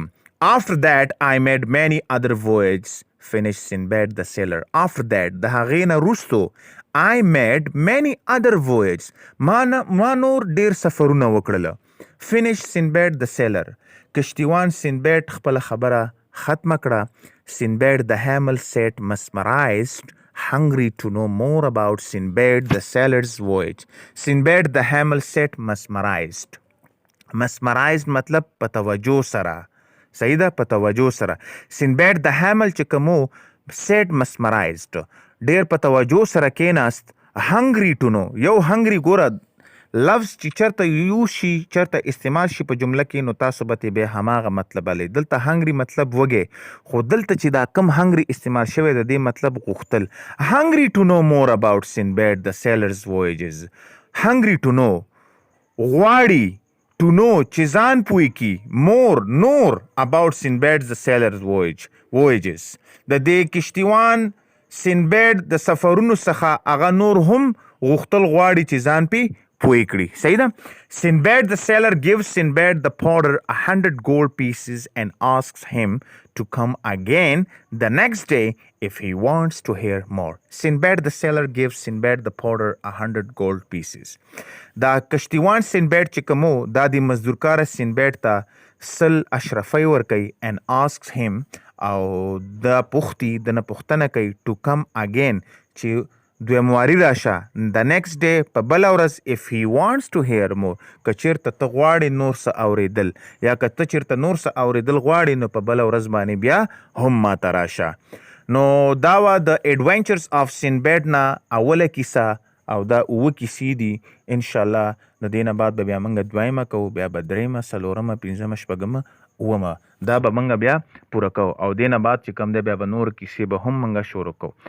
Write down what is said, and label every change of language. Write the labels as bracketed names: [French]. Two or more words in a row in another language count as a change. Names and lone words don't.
[English] After that I made many other voyages, finished Sinbad the Sailor. After that [Pashto] د هغې نه وروستو [English] I made many other voyages. [Pashto] ما نور ډېر سفرونه وکړله. [English] Finished Sinbad the Sailor. [Pashto] کشتیوان سینبیډ خپله خبره ختمه کړه. [English] Sinbad the Hamel sat mesmerized, hungry to know more about Sinbad the Sailor's voyage. Sinbad the Hamel sat mesmerized. [Pashto] Mesmerized مطلب په توجه سره. صحیح ده، په توجه سره. Sinbad the Hamel چې کوم [English] sat mesmerized [Pashto] ډېر په توجه سره کېناست. [English] hungry to know [Pashto] یو hungry ګوره لفظ چې چرته یوز شي چرته استعمال شي په جمله کې نو تاسو به ترې بیا هماغه مطلب لرئ. دلته هنګري مطلب وږی، خو دلته چې دا کم هنګري استعمال شوی د دې مطلب غوښتل. [English] hungry to know more about Sinbad the Sailor's voyages. hungry to know [Pashto] غواړي [English] to know [Pashto] چې ځان پوی کی more نور [English] about Sinbad the Sailor's voyages [Pashto] د دې کشتیوان سینبیډ د سفرونو څخه هغه نور هم غوښتل غواړي چې ځان پې پوی کړي. صحیح ده. [English] Sinbad the Sailor gives Sinbad the Porter 100 gold pieces and asks him to come again the next day if he wants to hear more. Sinbad the Sailor gives Sinbad the Porter 100 gold pieces. [Pashto] دا کشتیوان سینبیډ چې کومو دا د مزدورکاره سینبیډ ته سل اشرفۍ ورکوي [English] and asks him [Pashto] او د پوښتي د نه پوښتنه کوي [English] to come again [Pashto] چې دویم واري راشه [English] the next day [Pashto] په بله ورځ [English] if he wants to hear more [Pashto] که چېرته ته غواړې نور څه اورېدل یا که ته چېرته نور څه اورېدل غواړې نو په بله ورځ باندې بیا هم ماته راشه. نو دا وه د ایډونچرز آف سینبیډ نه اوله کیسه او دا اووه کیسې دي. انشاءالله د دې نه بعد به بیا موږ دویمه کوو، بیا به درېیمه، څلورمه، پنځمه، شپږمه، اومه دا به موږ بیا پوره کوو او دې نه بعد چې کوم دی بیا به نور کیسې به هم موږ شروع کوو.